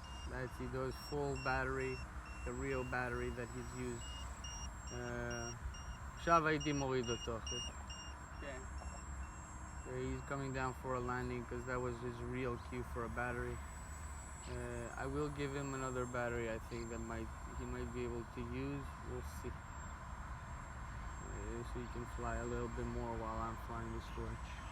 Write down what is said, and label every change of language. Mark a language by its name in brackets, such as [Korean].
[English] That's Eddo's full battery, the real battery that he's used. [Hebrew] עכשיו הייתי מוריד אותו, אחי. כן. [English] He's coming down for a landing because that was his real cue for a battery. I will give him another battery, I think, that he might be able to use. We'll see. So he can fly a little bit more while I'm flying the storage.